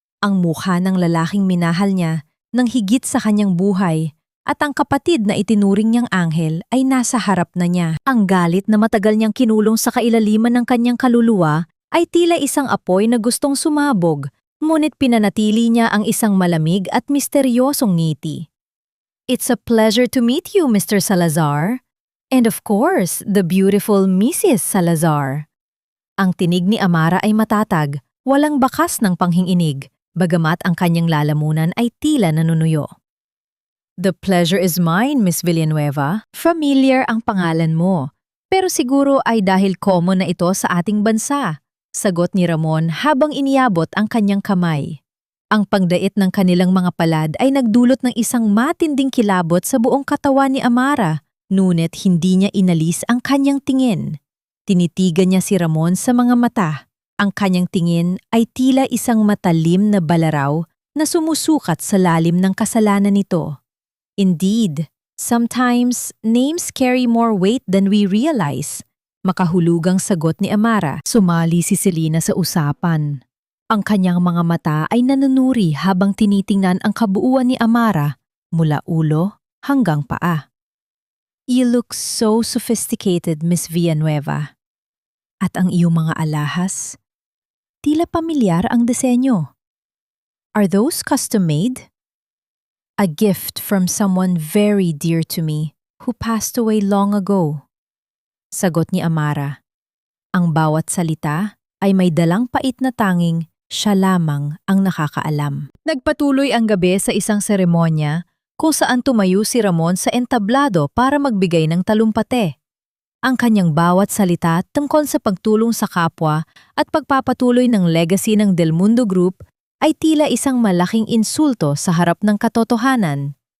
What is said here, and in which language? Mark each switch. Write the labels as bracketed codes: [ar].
[tl] Ang mukha ng lalaking minahal niya nang higit sa kanyang buhay at ang kapatid na itinuring niyang anghel ay nasa harap na niya. Ang galit na matagal niyang kinulong sa kailaliman ng kanyang kaluluwa ay tila isang apoy na gustong sumabog, ngunit pinanatili niya ang isang malamig at misteryosong ngiti. [en] "It's a pleasure to meet you, Mr. Salazar. And of course, the beautiful Mrs. Salazar." [tl] Ang tinig ni Amara ay matatag, walang bakas ng panghinginig, bagamat ang kanyang lalamunan ay tila nanunuyo. [en] The pleasure is mine, Miss Villanueva. Familiar [tl] ang pangalan mo. Pero siguro ay dahil common na ito sa ating bansa. Sagot ni Ramon habang iniabot ang kanyang kamay. Ang pagdait ng kanilang mga palad ay nagdulot ng isang matinding kilabot sa buong katawan ni Amara, ngunit hindi niya inalis ang kanyang tingin. Tinitigan niya si Ramon sa mga mata. Ang kanyang tingin ay tila isang matalim na balaraw na sumusukat sa lalim ng kasalanan nito. [en] Indeed, sometimes names carry more weight than we realize. [tl] Makahulugang sagot ni Amara. Sumali si Selena sa usapan. Ang kanyang mga mata ay nanunuri habang tinitingnan ang kabuuan ni Amara mula ulo hanggang paa. [en] You look so sophisticated, Miss Villanueva. [tl] At ang iyong mga alahas? Tila pamilyar ang disenyo. [en] Are those custom-made? A gift from someone very dear to me who passed away long ago. [tl] Sagot ni Amara. Ang bawat salita ay may dalang pait na tanging siya lamang ang nakakaalam. Nagpatuloy ang gabi sa isang seremonya kung saan tumayo si Ramon sa entablado para magbigay ng talumpate. Ang kanyang bawat salita tungkol sa pagtulong sa kapwa at pagpapatuloy ng legacy ng Del Mundo Group ay tila isang malaking insulto sa harap ng katotohanan.